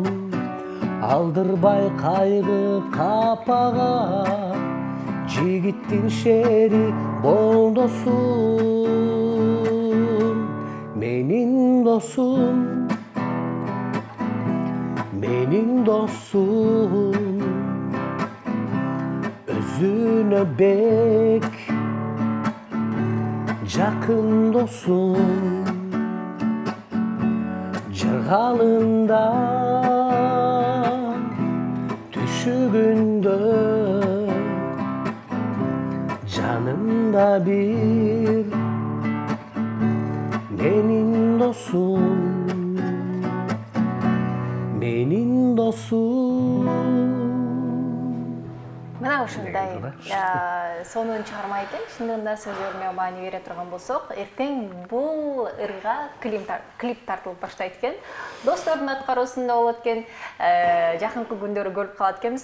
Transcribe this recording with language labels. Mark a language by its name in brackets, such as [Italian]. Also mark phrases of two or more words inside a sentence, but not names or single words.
[Kyrgyz] Алдырбай кайгы капага, жигиттин шери бол досум. Менин досум, менин досум, özüne bek jakın dosum. Jırgalında, düşügünde, canımda bir menin dosum, menin dosum. Мына ушундай сонун чыгарма экен. Чындыгында сөзлөрүмө маани бере турган болсок, эртең бул ырга клип тартылып баштайт экен. Достордун аткаруусунда болот экен. Жакынкы күндөрү көрүп калат экенбиз.